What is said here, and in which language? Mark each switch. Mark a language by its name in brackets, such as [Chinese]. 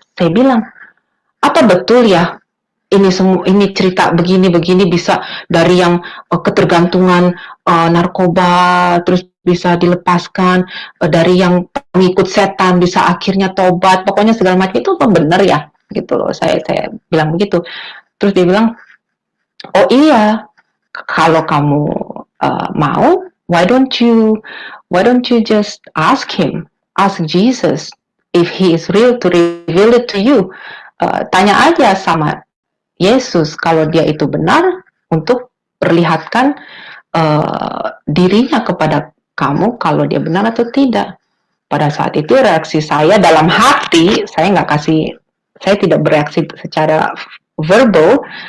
[Indonesian] Saya bilang, apa betul ya ini cerita begini bisa dari yang ketergantungan narkoba terus bisa dilepaskan, dari yang pengikut setan bisa akhirnya tobat, pokoknya segala macam, itu apa benar ya gitu loh. Saya bilang begitu. Terus dia bilang, oh iya, kalau kamu mau, [English] why don't you just ask Jesus if he is real to reveal it to you. [Indonesian] Tanya aja sama Yesus kalau dia itu benar untuk perlihatkan dirinya kepada kamu, kalau dia benar atau tidak. Pada saat itu reaksi saya dalam hati, saya tidak bereaksi secara verbal.